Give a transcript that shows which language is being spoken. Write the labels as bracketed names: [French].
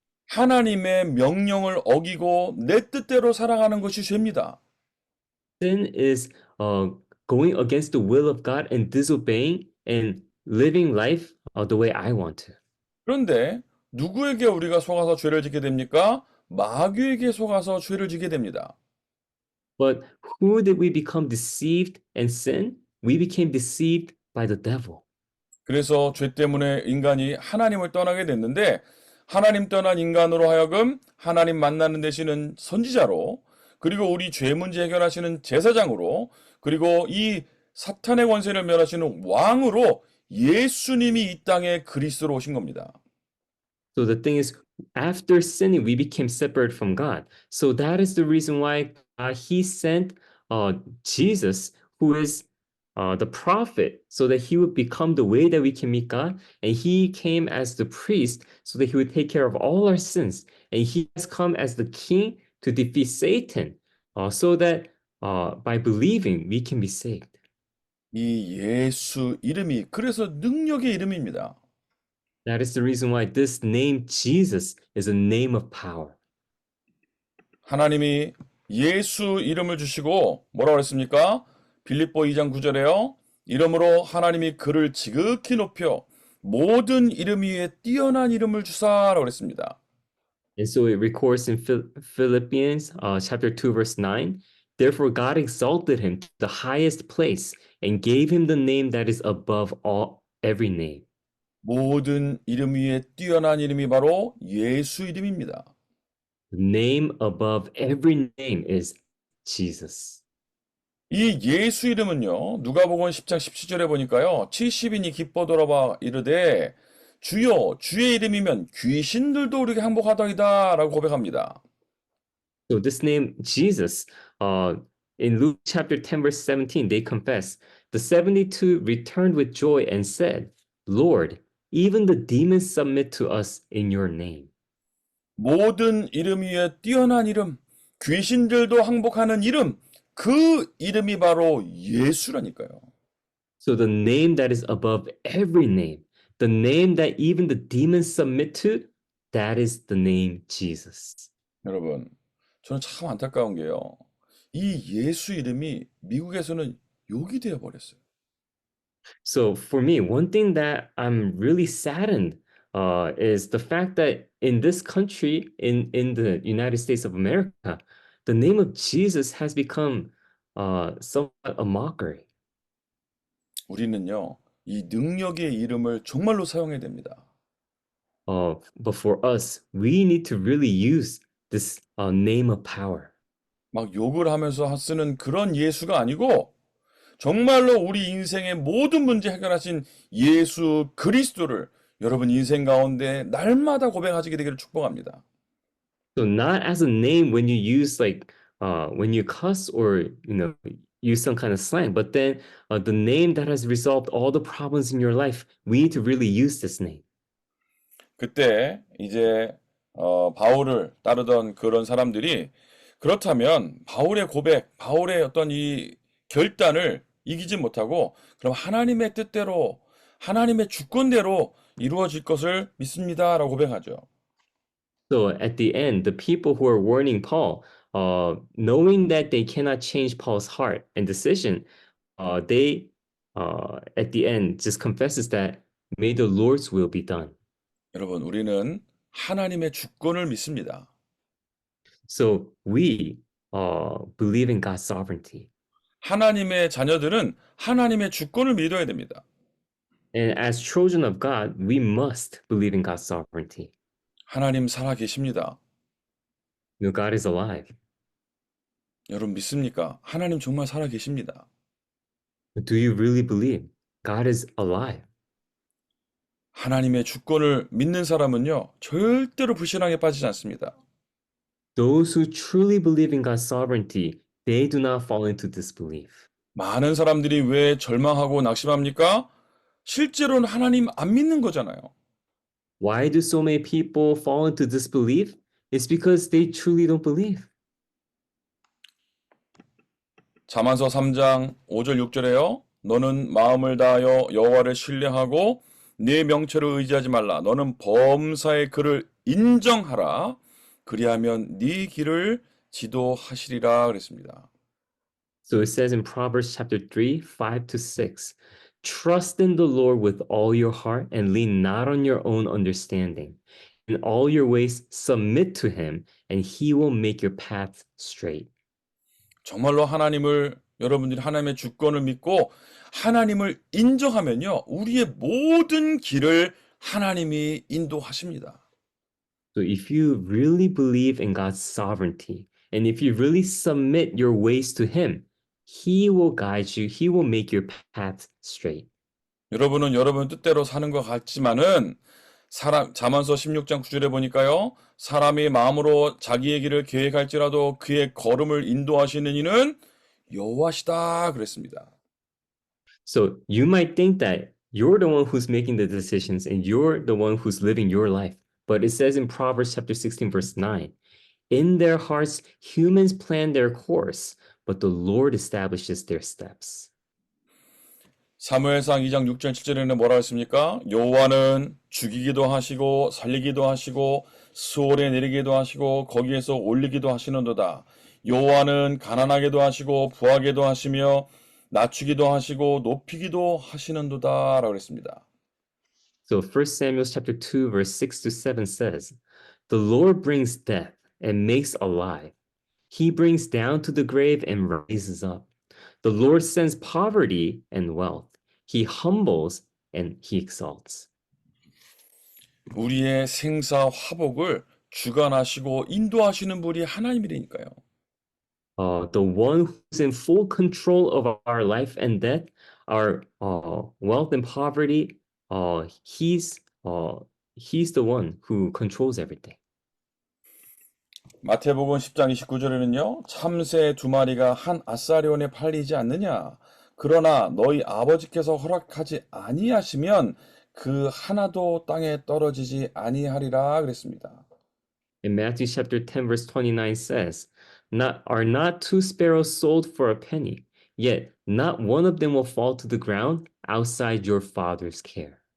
[Korean] 하나님의 명령을 어기고 내 뜻대로 살아가는 것이 죄입니다. [English] Sin is going against the will of God and disobeying and living life the way I want to. [Korean] 그런데 누구에게 우리가 속아서 죄를 짓게 됩니까? 마귀에게 속아서 죄를 짓게 됩니다. [English] But who did we become deceived and sin? We became deceived by the devil. [Korean] 그래서 죄 때문에 인간이 하나님을 떠나게 됐는데 하나님 떠난 인간으로 하여금 하나님 만나는 되시는 선지자로 그리고 우리 죄 문제 해결하시는 제사장으로 그리고 이 사탄의 권세를 멸하시는 왕으로 예수님이 이 땅에 그리스도로 오신 겁니다. [English] So the thing is, after sinning, we became separate from God. So that is the reason why He sent Jesus, who is the prophet, so that He would become the way that we can meet God. And He came as the priest, so that He would take care of all our sins. And He has come as the King to defeat Satan, so that by believing we can be saved. [Korean] 이 예수 이름이 그래서 능력의 이름입니다. [English] That is the reason why this name Jesus is a name of power. [Korean] 하나님이 예수 이름을 주시고 뭐라고 그랬습니까? 빌립보 2장 9절에요. 이러므로 하나님이 그를 지극히 높여 모든 이름 위에 뛰어난 이름을 주사라고 그랬습니다. [English] And so it records in Philippians chapter 2, verse 9. Therefore, God exalted him to the highest place and gave him the name that is above all every name. [Korean] 모든 이름 위에 뛰어난 이름이 바로 예수 이름입니다. [English] The name above every name is Jesus. [Korean] 이 예수 이름은요. 누가복음 10장 17절에 보니까요. 70인이 기뻐 돌아와 이르되 주여 주의 이름이면 귀신들도 우리에게 항복하더이다 라고 고백합니다. [English] So this name Jesus, in Luke chapter 10, verse 17, they confess, the 72 returned with joy and said, Lord, even the demons submit to us in your name. [Korean] 모든 이름 위에 뛰어난 이름, 귀신들도 항복하는 이름, 그 이름이 바로 예수라니까요. [English] So the name that is above every name, the name that even the demons submit to, that is the name Jesus. [Korean] 여러분, 저는 참 안타까운 게요. 이 예수 이름이 미국에서는 욕이 되어 버렸어요. [English] So for me, one thing that I'm really saddened is the fact that in this country, in the United States of America, the name of Jesus has become somewhat a mockery. [Korean] 우리는요, 이 능력의 이름을 정말로 사용해야 됩니다. [English] But for us, we need to really use this name of power. [Korean] 막 욕을 하면서 쓰는 그런 예수가 아니고 정말로 우리 인생의 모든 문제 해결하신 예수 그리스도를 여러분 인생 가운데 날마다 고백하시게 되기를 축복합니다. [English] So not as a name when you use when you cuss or use some kind of slang, but then the name that has resolved all the problems in your life. We need to really use this name. [Korean] 그때 이제 바울을 따르던 그런 사람들이 그렇다면 바울의 고백, 바울의 어떤 이 결단을 이기지 못하고 그럼 하나님의 뜻대로 하나님의 주권대로 이루어질 것을 믿습니다라고 고백하죠. [English] So at the end, the people who are warning Paul, knowing that they cannot change Paul's heart and decision, they at the end just confesses that may the Lord's will be done. [Korean] 여러분, 우리는 하나님의 주권을 믿습니다. [English] So we believe in God's sovereignty. [Korean] 하나님의 자녀들은 하나님의 주권을 믿어야 됩니다. [English] And as children of God, we must believe in God's sovereignty. [Korean] 하나님 살아 계십니다. [English] God is alive. [Korean] 여러분 믿습니까? 하나님 정말 살아 계십니다. [English] Do you really believe God is alive? [Korean] 하나님의 주권을 믿는 사람은요, 절대로 불신앙에 빠지지 않습니다. [English] Those who truly believe in God's sovereignty, they do not fall into disbelief. [Korean] 많은 사람들이 왜 절망하고 낙심합니까? 실제로는 하나님 안 믿는 거잖아요. [English] Why do so many people fall into disbelief? It's because they truly don't believe. [Korean] 잠언서 3장 5절 6절에요. 너는 마음을 다하여 여호와를 신뢰하고 네 명철을 의지하지 말라. 너는 범사의 그를 인정하라. 그리하면 네 길을 지도하시리라 그랬습니다. [English] So it says in Proverbs chapter 3, 5 to 6, trust in the Lord with all your heart and lean not on your own understanding. In all your ways submit to him and he will make your path straight. [Korean] 정말로 여러분들이 하나님의 주권을 믿고 하나님을 인정하면요. 우리의 모든 길을 하나님이 인도하십니다. [English] So if you really believe in God's sovereignty and if you really submit your ways to him, he will guide you, he will make your path straight. [Korean] 여러분은 여러분 뜻대로 사는 것 같지만은 잠언서 16장 9절에 보니까요. 사람이 마음으로 자기의 길을 계획할지라도 그의 걸음을 인도하시는 이는 여호와시다 그랬습니다. [English] So you might think that you're the one who's making the decisions and you're the one who's living your life. But it says in Proverbs chapter 16, verse 9, in their hearts, humans plan their course, but the Lord establishes their steps. [Korean] 사무엘상 2장 6절 7절에는 뭐라 했습니까? 여호와는 죽이기도 하시고 살리기도 하시고 수월에 내리기도 하시고 거기에서 올리기도 하시는도다. 여호와는 가난하게도 하시고 부하게도 하시며 낮추기도 하시고 높이기도 하시는도다 라고 했습니다. [English] So 1 Samuel chapter 2, verse 6 to 7 says, the Lord brings death and makes alive. He brings down to the grave and raises up. The Lord sends poverty and wealth. He humbles and he exalts. [Korean] 우리의 생사 화복을 주관하시고 인도하시는 분이 하나님이니까요. [English] The one who's in full control of our life and death, our wealth and poverty, he's the one who controls everything. [Korean] 마태복음 10장 29절에는요. 참새 2마리가 한 아사리온에 팔리지 않느냐. 그러나 너희 아버지께서 허락하지 아니하시면 그 하나도 땅에 떨어지지 아니하리라 그랬습니다. [English] In Matthew chapter 10, verse 29 says, are not 2 sparrows sold for a penny, yet not one of them will fall to the ground outside your Father's care.